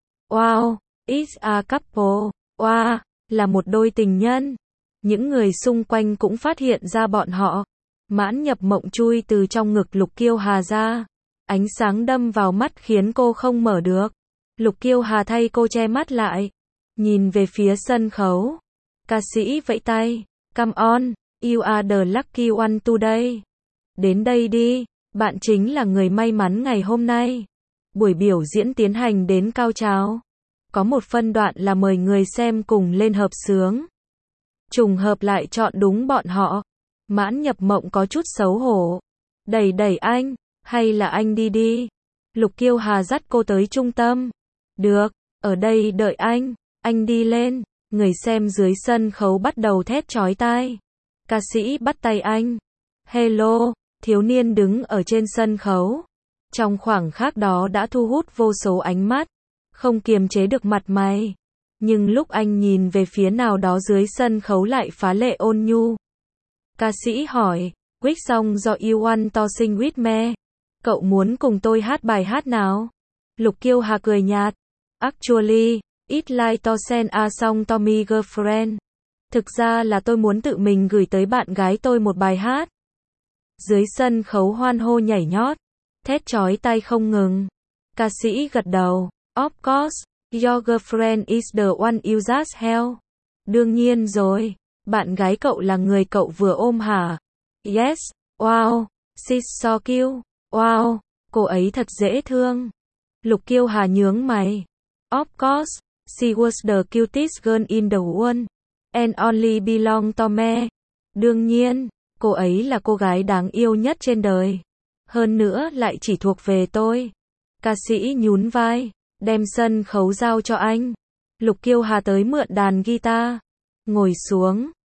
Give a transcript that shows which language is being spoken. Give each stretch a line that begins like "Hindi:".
English: Wow, it's a couple.
Vietnamese: Wow, là một đôi tình nhân. Những người xung quanh cũng phát hiện ra bọn họ. Mãn Nhập Mộng chui từ trong ngực Lục Kiêu Hà ra. Ánh sáng đâm vào mắt khiến cô không mở được. Lục Kiêu Hà thay cô che mắt lại. Nhìn về phía sân khấu. Ca sĩ vẫy tay.
English: Come on, you are the lucky one today.
Vietnamese: Đến đây đi, bạn chính là người may mắn ngày hôm nay. Buổi biểu diễn tiến hành đến cao trào. Có một phân đoạn là mời người xem cùng lên hợp sướng. Trùng hợp lại chọn đúng bọn họ. Mãn Nhập Mộng có chút xấu hổ. Đẩy đẩy anh, hay là anh đi đi. Lục Kiêu Hà dắt cô tới trung tâm. Được, ở đây đợi anh. Anh đi lên. Người xem dưới sân khấu bắt đầu thét chói tai. Ca sĩ bắt tay anh. Hello, thiếu niên đứng ở trên sân khấu. Trong khoảng khắc đó đã thu hút vô số ánh mắt. Không kiềm chế được mặt mày. Nhưng lúc anh nhìn về phía nào đó dưới sân khấu lại phá lệ ôn nhu. Ca sĩ hỏi,
English: quick song do you want to sing with me?
Vietnamese: Cậu muốn cùng tôi hát bài hát nào? Lục Kiêu Hà cười nhạt.
English: Actually, it like to send a song to my girlfriend.
Vietnamese: Thực ra là tôi muốn tự mình gửi tới bạn gái tôi một bài hát. Dưới sân khấu hoan hô nhảy nhót, thét chói tai không ngừng. Ca sĩ gật đầu.
English: Of course, your girlfriend is the one you just held.
Vietnamese: Đương nhiên rồi, bạn gái cậu là người cậu vừa ôm hả?
English: Yes, wow, she's so cute.
Vietnamese: Wow, cô ấy thật dễ thương. Lục Kiêu Hà nhướng mày.
English: Of course, she was the cutest girl in the world. And only belong to me.
Vietnamese: Đương nhiên, cô ấy là cô gái đáng yêu nhất trên đời. Hơn nữa lại chỉ thuộc về tôi. Ca sĩ nhún vai. Đem sân khấu giao cho anh. Lục Kiêu Hà tới mượn đàn guitar. Ngồi xuống.